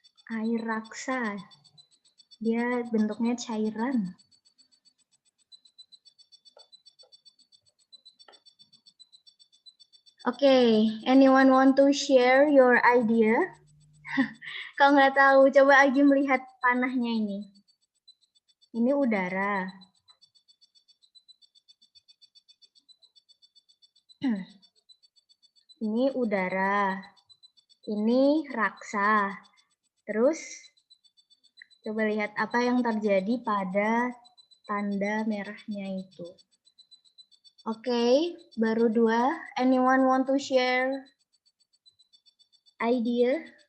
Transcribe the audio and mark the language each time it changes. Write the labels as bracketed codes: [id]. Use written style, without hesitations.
[id] Air raksa. Dia bentuknya cairan. [en] Oke, anyone want to share your idea? [id] Kalau nggak tahu, coba Agi melihat panahnya ini. Ini udara. Ini udara. Ini raksa. Terus, coba lihat apa yang terjadi pada tanda merahnya itu. Oke, baru 2. [en] Anyone want to share idea?